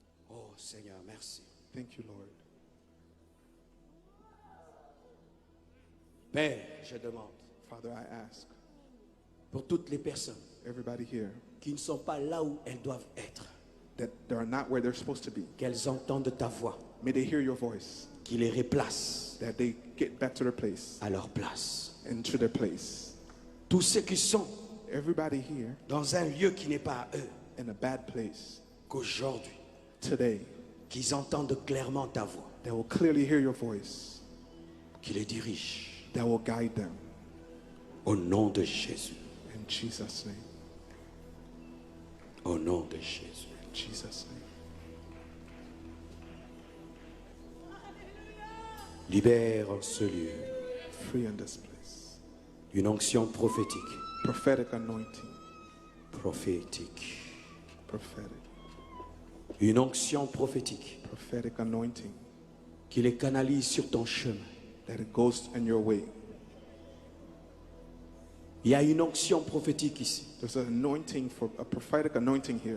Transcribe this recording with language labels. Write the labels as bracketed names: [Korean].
[French] Oh Seigneur, merci. [English] Thank you, Lord. [French] Père, je demande [English] Father, I ask [French] pour toutes les personnes [English] everybody here [French] qui ne sont pas là où elles doivent être, [English] that they're not where they're supposed to be. [French] qu'elles entendent ta voix, [English] May they hear your voice, [French] qui les replace [English] that they get back to their place, [French] à leur place. [English] into their place. [French] Tous ceux qui sont [English] Everybody here [French] dans un lieu qui n'est pas à eux, [English] in a bad place [French] qu'aujourd'hui, [English] today, [French] qu'ils entendent clairement ta voix, [English] they will clearly hear your voice, [French] qui les dirige [English] that will guide them. [French] au nom de Jésus. [English] In Jesus' name. [French] Au nom de Jésus. [English] In Jesus' name. [French] Libère en ce lieu [English] Free in this place. [French] une onction prophétique. [English] Prophetic anointing. [French] Prophétique. [English] Prophetic. [French] Une onction prophétique [English] Prophetic anointing. [French] qui les canalise sur ton chemin. [English] That it goes in your way. [French] Il y a une onction prophétique ici [English] There's an anointing, for a prophetic anointing here